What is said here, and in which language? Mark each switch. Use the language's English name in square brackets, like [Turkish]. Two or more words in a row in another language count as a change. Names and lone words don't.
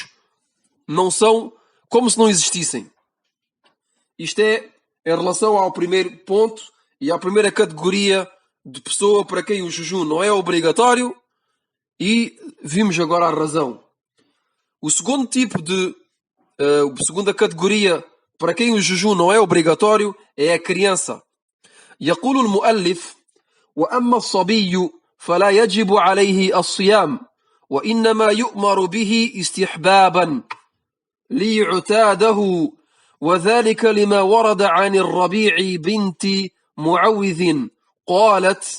[Portuguese] Não são como se não existissem. Isto é em relação ao primeiro ponto e à primeira categoria de pessoa para quem o jejum não é obrigatório, e vimos agora a razão. O segundo tipo de segunda categoria para quem o jejum não é obrigatório é a criança. [Arabic] يقول المؤلف: وأما الصبي فلا يجب عليه الصيام وإنما يؤمر به استحبابا ليعتاده، وذلك لما ورد عن الربيع بنت معوذ قالت: